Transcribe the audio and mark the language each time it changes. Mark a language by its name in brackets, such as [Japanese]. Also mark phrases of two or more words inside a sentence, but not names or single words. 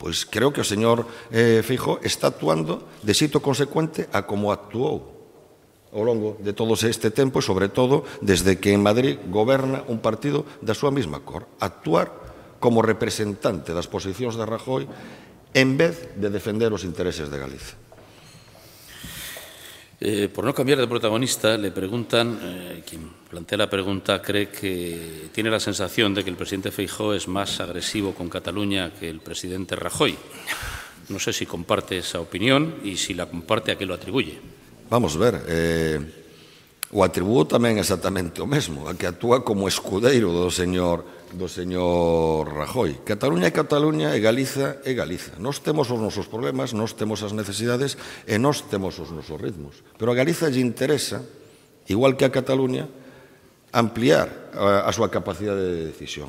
[Galician] Pois creo que o señor Feijóo está actuando de xeito consecuente a como actuou ao longo de todo este tempo e, sobre todo, desde que en Madrid goberna un partido da súa mesma cor. Actuar como representante das posicións de Rajoy en vez de defender os intereses de Galicia. [Spanish] Por no cambiar de protagonista, le preguntan, quien plantea la pregunta cree que tiene la sensación de que el presidente Feijóo es más agresivo con Cataluña que el presidente Rajoy. No sé si comparte esa opinión y si la comparte, ¿a qué lo atribuye? [Galician] Vamos ver, o atribuo tamén exactamente o mesmo, a que actúa como escudeiro do señor Rajoy. Cataluña é Cataluña e Galiza é Galiza. Nós temos os nosos problemas, nós temos as necesidades e nós temos os nosos ritmos. Pero a Galiza lle interesa, igual que a Cataluña, ampliar a súa capacidade de decisión.